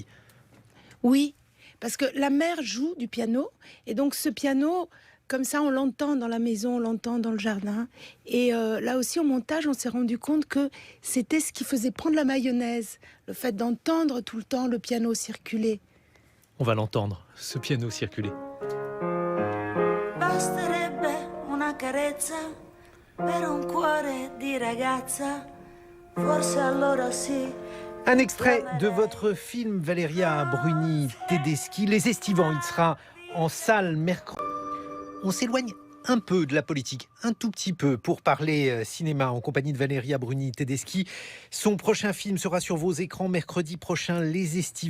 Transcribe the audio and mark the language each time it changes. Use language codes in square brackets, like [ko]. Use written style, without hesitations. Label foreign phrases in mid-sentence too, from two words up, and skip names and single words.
[fr] Oui, parce que la mère joue du piano, et donc ce piano, comme ça, on l'entend dans la maison, on l'entend dans le jardin. Et là aussi, au montage, on s'est rendu compte que c'était ce qui faisait prendre la mayonnaise, le fait d'entendre tout le temps le piano circuler. On va l'entendre, ce piano circuler. [it] Basterebbe una carezza per un cuore di ragazza, forse allora sì. [fr] Un extrait de votre film Valéria Bruni-Tedeschi, Les Estivants. Il sera en salle mercredi. On s'éloigne un peu de la politique, un tout petit peu, pour parler cinéma en compagnie de Valéria Bruni-Tedeschi. Son prochain film sera sur vos écrans mercredi prochain, Les Estivants.